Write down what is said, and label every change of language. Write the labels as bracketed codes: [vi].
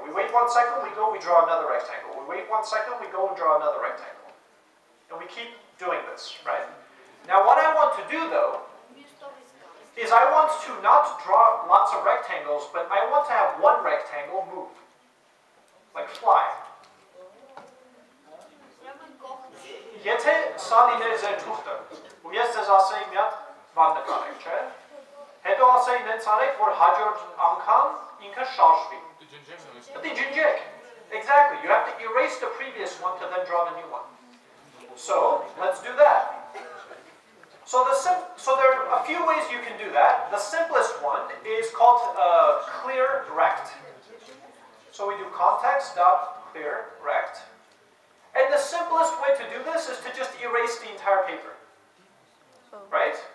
[en] We wait 1 second, we go, we draw another rectangle. We wait 1 second, we go and draw another rectangle. And we keep doing this, right? Now what I want to do though, is I want to not draw lots of rectangles, but I want to have one rectangle move. Like fly. [hy] Եթե սա լիներ ձեր թուղթը, ու ես ձեզ ասեի մի հատ բան նկարեք, չէ? Հետո ասեի նենց արեք, որ հաջորդ անգամ ինքը շարժվի։ Պետք է ջնջեք. [en] Exactly. You have to erase the previous one to then draw the new one. So, let's do that. So there are a few ways you can do that. The simplest one is called clear rect. So we do context.clear rect. And the simplest way to do this is to just erase the entire paper. Right?